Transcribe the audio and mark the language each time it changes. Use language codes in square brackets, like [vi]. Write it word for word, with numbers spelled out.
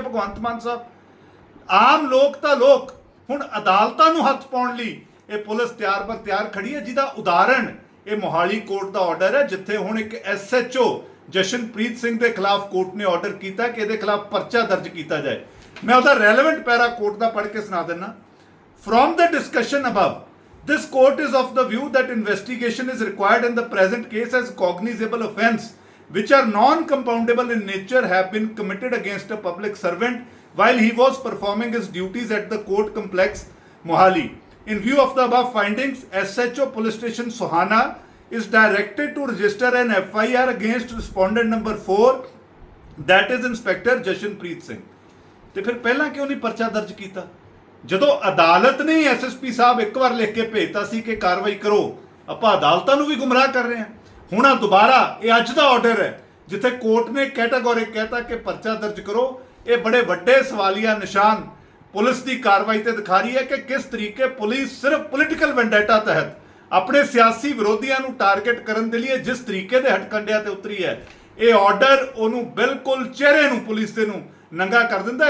[pa] ਭਗਵੰਤ ਮਾਨ ਸਾਹਿਬ, ਆਮ ਲੋਕ ਤਾਂ ਲੋਕ, ਹੁਣ ਅਦਾਲਤਾਂ ਨੂੰ ਹੱਥ ਪਾਉਣ ਲਈ ਇਹ ਪੁਲਿਸ ਤਿਆਰ ਬਰ ਤਿਆਰ ਖੜੀ ਹੈ, ਜਿਹਦਾ ਉਦਾਹਰਣ ਇਹ ਮੋਹਾਲੀ ਕੋਰਟ ਦਾ ਆਰਡਰ ਹੈ, ਜਿੱਥੇ ਹੁਣ ਇੱਕ ਐਸਐਚਓ ਜਸ਼ਨਪ੍ਰੀਤ ਸਿੰਘ ਦੇ ਖਿਲਾਫ ਕੋਰਟ ਨੇ ਆਰਡਰ ਕੀਤਾ ਕਿ ਇਹਦੇ ਖਿਲਾਫ ਪਰਚਾ ਦਰਜ ਕੀਤਾ ਜਾਏ। ਮੈਂ ਉਹਦਾ ਰੈਲੇਵੈਂਟ ਪੈਰਾ ਕੋਰਟ ਦਾ ਪੜ੍ਹ ਕੇ ਸੁਣਾ ਦਿੰਦਾ। [en] From the discussion above, this court is of the view that investigation is required in the present case as cognizable offence which are non-compoundable in nature have been committed against a public servant while he was performing his duties at the court complex, Mohali. In view of the above findings, S H O Police Station Sohana is directed to register an F I R against respondent number four, that is Inspector Jashanpreet Singh. [pa] ਤੇ ਫਿਰ ਪਹਿਲਾਂ ਕਿਉਂ ਨਹੀਂ ਪਰਚਾ ਦਰਜ ਕੀਤਾ? ਜਦੋਂ ਅਦਾਲਤ ਨੇ ਐਸਐਸਪੀ ਸਾਹਿਬ ਇੱਕ ਵਾਰ ਲਿਖ ਕੇ ਭੇਜਤਾ ਸੀ ਕਿ ਕਾਰਵਾਈ ਕਰੋ, ਆਪਾਂ ਅਦਾਲਤਾਂ ਨੂੰ ਵੀ ਗੁੰਮਰਾਹ ਕਰ ਰਹੇ ਹਾਂ। ਹੁਣ ਆ ਦੁਬਾਰਾ ਇਹ ਅੱਜ ਦਾ ਆਰਡਰ ਹੈ, ਜਿੱਥੇ ਕੋਰਟ ਨੇ ਕੈਟਾਗੋਰੀ ਕਹਿਤਾ ਕਿ ਪਰਚਾ ਦਰਜ ਕਰੋ। ਇਹ ਬੜੇ ਵੱਡੇ ਸਵਾਲੀਆ ਨਿਸ਼ਾਨ ਪੁਲਿਸ ਦੀ ਕਾਰਵਾਈ ਤੇ ਦਿਖਾ ਰਹੀ ਹੈ ਕਿ ਕਿਸ ਤਰੀਕੇ ਪੁਲਿਸ ਸਿਰਫ ਪੋਲੀਟੀਕਲ ਵੈਂਡੇਟਾ ਤਹਿਤ ਆਪਣੇ ਸਿਆਸੀ ਵਿਰੋਧੀਆਂ ਨੂੰ ਟਾਰਗੇਟ ਕਰਨ ਦੇ ਲਈ ਜਿਸ ਤਰੀਕੇ ਦੇ ਹਟਕੰਡਿਆਂ ਤੇ ਉਤਰੀ ਹੈ, ਇਹ ਆਰਡਰ ਉਹਨੂੰ ਬਿਲਕੁਲ ਚਿਹਰੇ ਨੂੰ, ਪੁਲਿਸ ਦੇ ਨੂੰ ਨੰਗਾ ਕਰ ਦਿੰਦਾ।